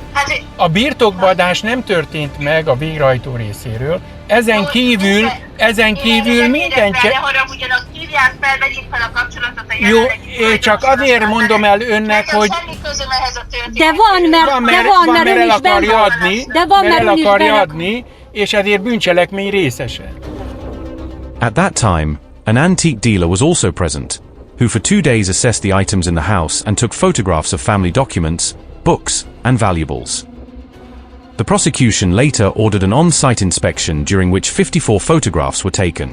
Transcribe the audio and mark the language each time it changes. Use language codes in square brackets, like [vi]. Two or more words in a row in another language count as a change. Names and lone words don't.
[hu] A birtokbaadás nem történt meg a végrehajtó részéről, ezen kívül minden... Hívják fel, vegyék fel a kapcsolatot a Jó, csak azért mondom el önnek, hogy... De van, mert ön is el akarja adni, és ezért bűncselekmény részese. [en] At that time, an antique dealer was also present, who for 2 days assessed the items in the house and took photographs of family documents, books, and valuables. The prosecution later ordered an on-site inspection during which 54 photographs were taken.